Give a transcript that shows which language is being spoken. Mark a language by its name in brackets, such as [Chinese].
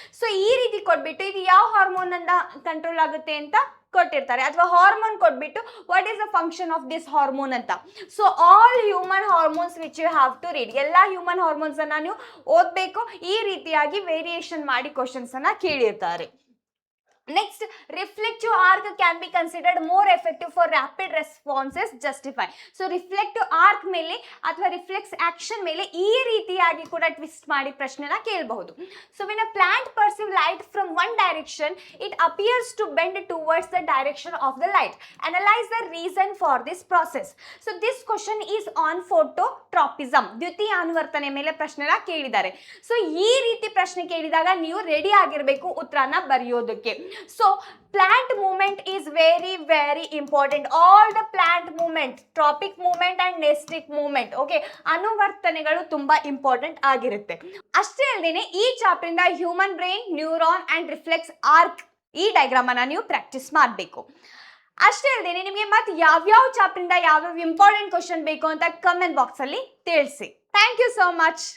[Kannada] So ಈ ರೀತಿ ಕೊಟ್ಬಿಟ್ಟು ಇದು ಯಾವ ಹಾರ್ಮೋನ್ ಅಂತ ಕಂಟ್ರೋಲ್ ಆಗುತ್ತೆ ಅಂತ ಕೊಟ್ಟಿರ್ತಾರೆ, ಅಥವಾ ಹಾರ್ಮೋನ್ ಕೊಟ್ಬಿಟ್ಟು [English] what is the function of this hormone [Kannada] ಅಂತ. [English] so all human hormones which you have to read, [Kannada] ಎಲ್ಲ ಹ್ಯೂಮನ್ ಹಾರ್ಮೋನ್ಸ್ ಅನ್ನ ನೀವು ಓದಬೇಕು. ಈ ರೀತಿಯಾಗಿ ವೇರಿಯೇಷನ್ ಮಾಡಿ ಕ್ವಶನ್ಸ್ ಅನ್ನ ಕೇಳಿರ್ತಾರೆ. [English] Next, reflective arc can be considered more effective for rapid responses. Justify. [Kannada] So reflective arc ಮೇಲೆ ಅಥವಾ ರಿಫ್ಲೆಕ್ಸ್ ಆಕ್ಷನ್ ಮೇಲೆ ಈ ರೀತಿಯಾಗಿ ಕೂಡ ಟ್ವಿಸ್ಟ್ ಮಾಡಿ ಪ್ರಶ್ನೆನ ಕೇಳಬಹುದು. [English] So when a plant perceives light from one direction, it appears to bend towards the direction of the light. Analyze the reason for this process. So this question is on phototropism. [Kannada] ದ್ಯುತಿ ಅನುವರ್ತನೆ ಮೇಲೆ ಪ್ರಶ್ನೆನ ಕೇಳಿದ್ದಾರೆ. So ಈ ರೀತಿ ಪ್ರಶ್ನೆ ಕೇಳಿದಾಗ ನೀವು ready ಆಗಿರಬೇಕು ಉತ್ತರನ ಬರೆಯೋದಕ್ಕೆ. [English] So plant movement is very very important. All the plant movement, tropic movement and nestic movement, okay, [Kannada] ಅನುವರ್ತನೆಗಳು ತುಂಬಾ ಇಂಪಾರ್ಟೆಂಟ್ ಆಗಿರುತ್ತೆ. ಅಷ್ಟೇ ಅಲ್ಲದೆ ಈ ಚಾಪ್ಟರ್ ಇಂದ human brain, neuron and reflex arc ಈ ಡಯಾಗ್ರಾಮ್ ಅನ್ನ ನೀವು ಪ್ರಾಕ್ಟೀಸ್ ಮಾಡಬೇಕು. ಅಷ್ಟೇ ಅಲ್ಲದೆ ನಿಮಗೆ ಮತ್ತೆ ಯಾವ್ಯಾವ ಚಾಪ್ಟರ್ ಇಂದ ಯಾವ್ಯಾವ ಇಂಪಾರ್ಟೆಂಟ್ ಕ್ವಶನ್ ಬೇಕು ಅಂತ ಕಮೆಂಟ್ ಬಾಕ್ಸ್ ಅಲ್ಲಿ ತಿಳಿಸಿ. [English] Thank you so much.